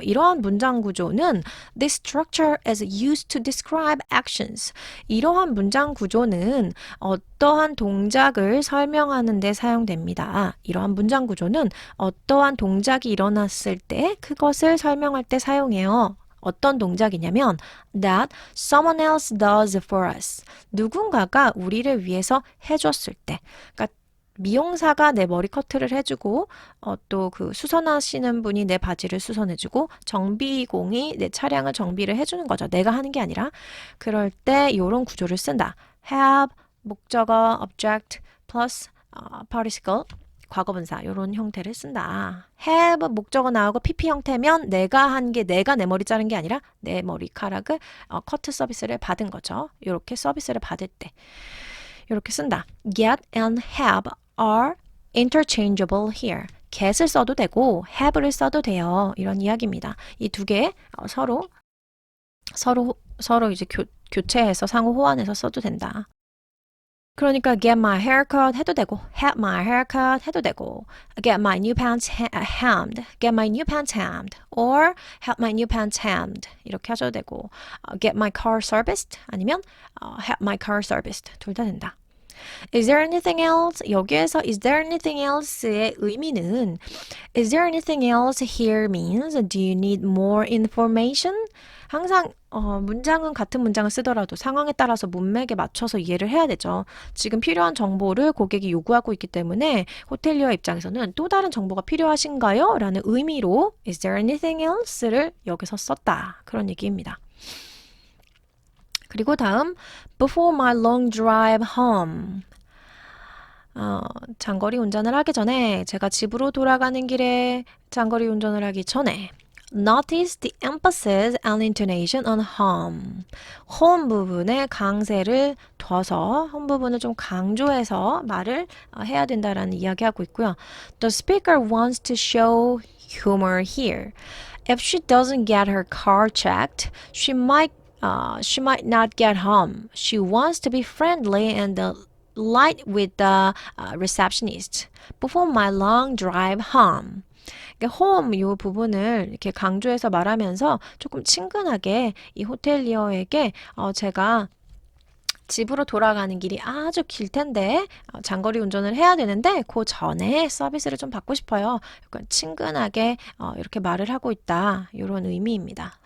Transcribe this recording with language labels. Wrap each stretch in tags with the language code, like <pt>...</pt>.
<ko>이러한 문장 구조는</ko> <en>This structure is used to describe actions.</en> <ko>이러한 문장 구조는 어떠한 동작을 설명하는 데 사용됩니다. 이러한 문장 구조는 어떠한 동작이 일어났을 때 그것을 설명할 때 사용해요. 어떤 동작이냐면</ko> <en>that someone else does for us.</en> <ko>누군가가 우리를 위해서 해줬을 때. 그러니까 미용사가 내 머리 커트를 해주고 또 그 수선하시는 분이 내 바지를 수선해주고 정비공이 내 차량을 정비를 해주는 거죠. 내가 하는 게 아니라. 그럴 때 이런 구조를 쓴다.</ko> <en>have, 목적어, object, plus participle.</en> <ko>과거분사 이런 형태를 쓴다. have 목적어 나오고 pp 형태면 내가 내 머리 자른 게 아니라 내 머리카락을 커트 서비스를 받은 거죠. 이렇게 서비스를 받을 때 이렇게 쓴다.</ko> <en>get and have are interchangeable here.</en> <ko>get을 써도 되고 have를 써도 돼요. 이런 이야기입니다. 이 두 개 서로 서로 이제 교체해서 상호 호환해서 써도 된다.</ko> <en>그러니까 get my haircut 해도 되고 have my haircut 해도 되고 get my new pants hemmed, get my new pants hemmed or have my new pants hemmed</en> <ko>이렇게 하셔도 되고</ko> <en>get my car serviced 아니면 have my car serviced</en> <ko>둘 다 된다.</ko> <en>Is there anything else?</en> <ko>여기에서</ko> <en>is there anything else의 의미는 is there anything else here means do you need more information?</en> <ko>항상 문장은 같은 문장을 쓰더라도 상황에 따라서 문맥에 맞춰서 이해를 해야 되죠. 지금 필요한 정보를 고객이 요구하고 있기 때문에 호텔리어 입장에서는 또 다른 정보가 필요하신가요? 라는 의미로</ko> <en>is there anything else</en> <ko>를 여기서 썼다. 그런 얘기입니다. 그리고 다음 before my long drive home 장거리 운전을 하기 전에 제가 집으로 돌아가는 길에 장거리 운전을 하기 전에</ko> <en>Notice the emphasis and intonation on home.</en> <ko>home 부분에 강세를 둬서 home 부분을 좀 강조해서 말을 해야 된다라는 이야기하고 있고요.</ko> <en>The speaker wants to show humor here. If she doesn't get her car checked, she might not get home. She wants to be friendly and light with the receptionist before my long drive home.</en> <ko>home 이 부분을 이렇게 강조해서 말하면서 조금 친근하게 이 호텔리어에게 제가 집으로 돌아가는 길이 아주 길 텐데 장거리 운전을 해야 되는데 그 전에 서비스를 좀 받고 싶어요. 약간 친근하게 이렇게 말을 하고 있다. 이런 의미입니다.</ko>